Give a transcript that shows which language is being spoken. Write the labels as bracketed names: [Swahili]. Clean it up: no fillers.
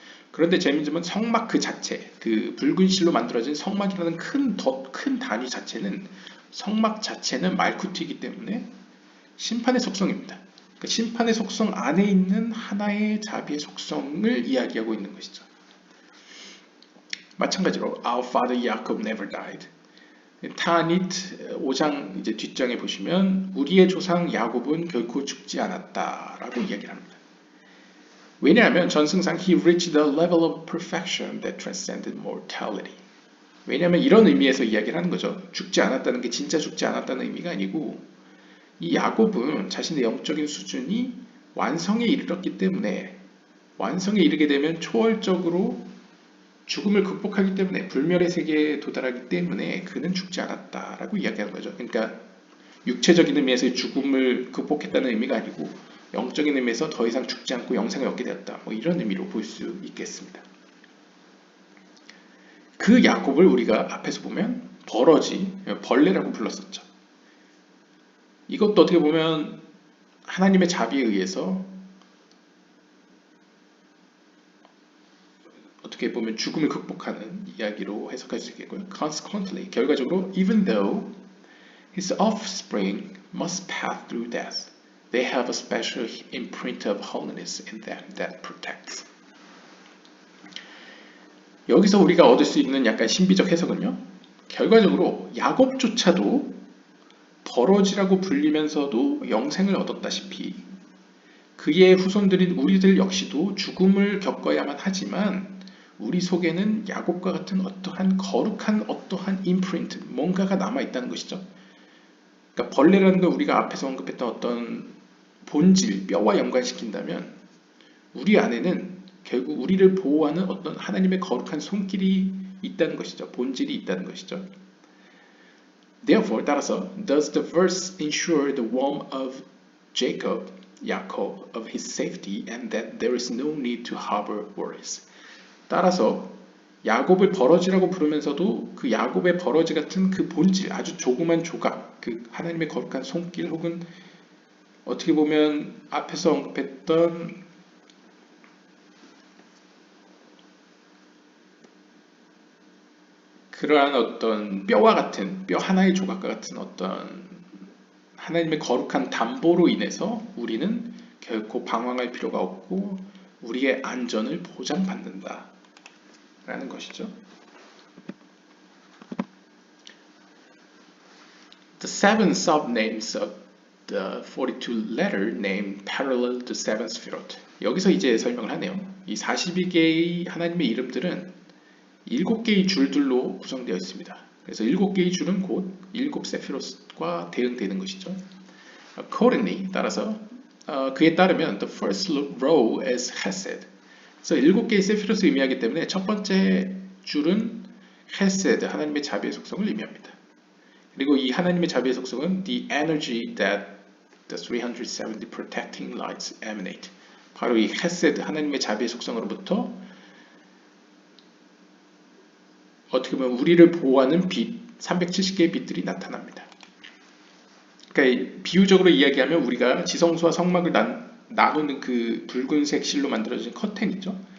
[Korean] 그런데 재미있는 점은 성막 그 자체, 그 붉은 실로 만들어진 성막이라는 더 큰 단위 자체는 성막 자체는 말쿠트이기 때문에 심판의 속성입니다. 그러니까 심판의 속성 안에 있는 하나의 자비의 속성을 이야기하고 있는 것이죠. 마찬가지로 [English] Our father Jacob never died. [Korean] 타닛 5장 이제 뒷장에 보시면 우리의 조상 야곱은 결코 죽지 않았다라고 이야기를 합니다. 왜냐하면 전승상 [English] He reached the level of perfection that transcended mortality. [Korean] 왜냐하면 이런 의미에서 이야기를 하는 거죠. 죽지 않았다는 게 진짜 죽지 않았다는 의미가 아니고 이 야곱은 자신의 영적인 수준이 완성에 이르렀기 때문에 완성에 이르게 되면 초월적으로 죽음을 극복하기 때문에 불멸의 세계에 도달하기 때문에 그는 죽지 않았다라고 이야기하는 거죠. 그러니까 육체적인 의미에서 죽음을 극복했다는 의미가 아니고 영적인 의미에서 더 이상 죽지 않고 영생을 얻게 되었다. 뭐 이런 의미로 볼 수 있겠습니다. 그 야곱을 우리가 앞에서 보면 벌레라고 불렀었죠. 이것도 어떻게 보면 하나님의 자비에 의해서 어떻게 보면 죽음을 극복하는 이야기로 해석할 수 있겠고요. [English] Consequently, [Korean] 결과적으로 [English] even though his offspring must pass through death, they have a special imprint of holiness in them that protects. [Korean] 여기서 우리가 얻을 수 있는 약간 신비적 해석은요. 결과적으로 야곱조차도 버러지라고 불리면서도 영생을 얻었다시피 그의 후손들인 우리들 역시도 죽음을 겪어야만 하지만 우리 속에는 야곱과 같은 어떠한 거룩한 어떠한 임프린트, 뭔가가 남아있다는 것이죠. 그러니까 벌레라는 걸 우리가 앞에서 언급했던 어떤 본질, 뼈와 연관시킨다면 우리 안에는 결국 우리를 보호하는 어떤 하나님의 거룩한 손길이 있다는 것이죠. 본질이 있다는 것이죠. [English] Therefore, [Korean] 따라서 [English] does the verse ensure the womb of Jacob, of his safety and that there is no need to harbor worries. [Korean] 따라서 야곱을 버러지라고 부르면서도 그 야곱의 버러지 같은 그 본질, 아주 조그만 조각, 그 하나님의 거룩한 손길 혹은 어떻게 보면 앞에서 언급했던 그러한 어떤 뼈와 같은, 뼈 하나의 조각과 같은 어떤 하나님의 거룩한 담보로 인해서 우리는 결코 방황할 필요가 없고 우리의 안전을 보장받는다 라는 것이죠. [English] The seven subnames of the 42 letter name parallel to seven sphirot. [Korean] 여기서 이제 설명을 하네요. 이 42개의 하나님의 이름들은 7개의 줄들로 구성되어 있습니다. 그래서 7개의 줄은 곧 7 세피롯과 대응되는 것이죠. [English] Accordingly, [Korean] 따라서 그에 따르면 [English] the first row is Hesed. [Korean] 그래서 7개의 세피롯을 의미하기 때문에 첫 번째 줄은 Hesed, 하나님의 자비의 속성을 의미합니다. 그리고 이 하나님의 자비의 속성은 [English] the energy that the 370 protecting lights emanate. [Korean] 바로 이 Hesed, 하나님의 자비의 속성으로부터 어떻게 보면 우리를 보호하는 빛, 370개의 빛들이 나타납니다. 그러니까 비유적으로 이야기하면 우리가 지성소와 성막을 나누는 그 붉은색 실로 만들어진 커튼 있죠.